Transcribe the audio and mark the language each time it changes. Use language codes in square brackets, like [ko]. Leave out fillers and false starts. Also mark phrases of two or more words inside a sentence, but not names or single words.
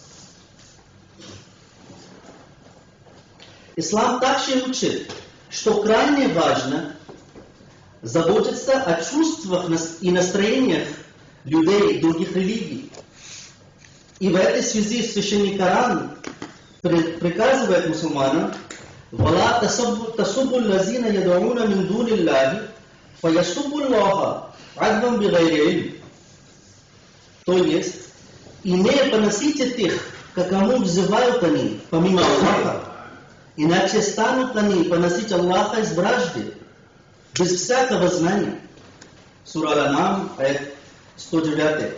[ru] Ислам также учит, что крайне важно заботиться о чувствах и настроениях людей других религий. И в этой связи священный Коран приказывает мусульманам: [ar] «ولا تسبوا الذين يدعون من دون الله فيسبوا الله عدوا بغير علم». [ru] То есть, и не поносите тех, к кому взывают они, помимо Аллаха, иначе станут они поносить Аллаха из вражды, без всякого знания. Сура Аль-Ан'ам, аят 109.